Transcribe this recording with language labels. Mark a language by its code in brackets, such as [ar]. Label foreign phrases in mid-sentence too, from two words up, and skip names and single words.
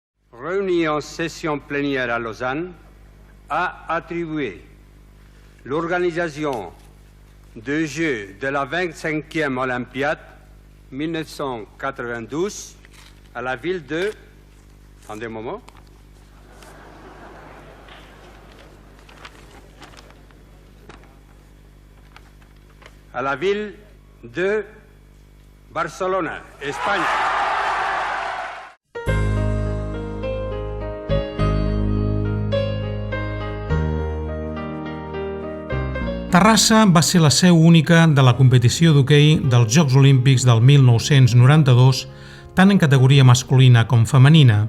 [fr] réunie en session plénière à Lausanne, a attribué l'organisation des Jeux de la 25e Olympiade 1992 à la ville de... Attendez un moment. À la ville de Barcelona, Espagne. [ca] Terrassa va ser la seu única de la competició d'hoquei dels Jocs Olímpics del 1992, tant en categoria masculina com femenina.